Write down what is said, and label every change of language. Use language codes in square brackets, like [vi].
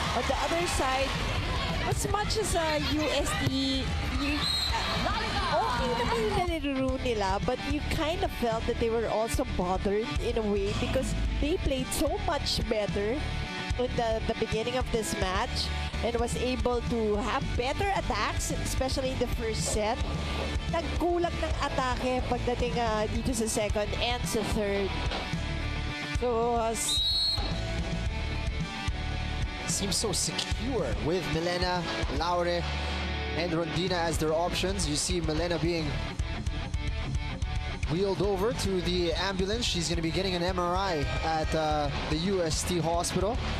[en] On the other side, as much as UST, [tl] okay naman yung nalilaro nila, [en] but you kind of felt that they were also bothered in a way because they played so much better in the beginning of this match and was able to have better attacks, especially in the first set. [tl] Nagkulang ng atake pagdating dito sa second and sa third. [en] So, seems so secure with Milena, Laure, and Rondina as their options. You see Milena being wheeled over to the ambulance. She's going to be getting an MRI at the UST hospital.